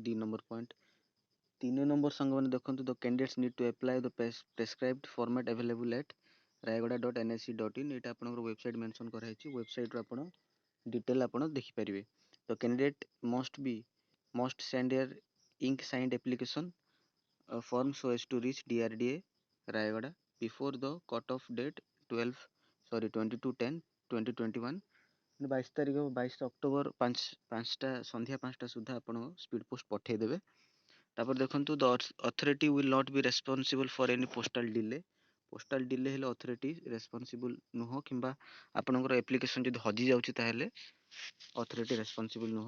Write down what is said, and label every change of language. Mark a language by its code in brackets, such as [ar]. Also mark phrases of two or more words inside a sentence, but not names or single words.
[or] 2 ନମ୍ବର ପଏଣ୍ଟ। 3 ନମ୍ବର ସାଙ୍ଗମାନେ ଦେଖନ୍ତୁ [en] the candidates need to apply the prescribed format available at rayagada.nsc.in। [or] ଏଇଟା ଆପଣଙ୍କର [en] website mention [or] କରାହେଇଛି, ୱେବସାଇଟ୍ରୁ ଆପଣ ଡିଟେଲ୍ ଆପଣ ଦେଖିପାରିବେ। [en] the candidate must send air ink signed application form so as to reach DRDA Rayagada before the cut-off date 22/10/2021। [or] 22 ତାରିଖ 22 ଅକ୍ଟୋବର 5ଟା ସନ୍ଧ୍ୟା 5ଟା ସୁଦ୍ଧା ଆପଣ [en] speed post [or] ପଠାଇଦେବେ। ତାପରେ ଦେଖନ୍ତୁ [en] the authority will not be responsible for any postal delay. postal delay [or] ହେଲେ [en] authority responsible [or] ନୁହଁ, କିମ୍ବା ଆପଣଙ୍କର ଆପ୍ଲିକେସନ୍ ଯଦି ହଜିଯାଉଛି ତାହେଲେ [en] authority responsible [or] ନୁହଁ।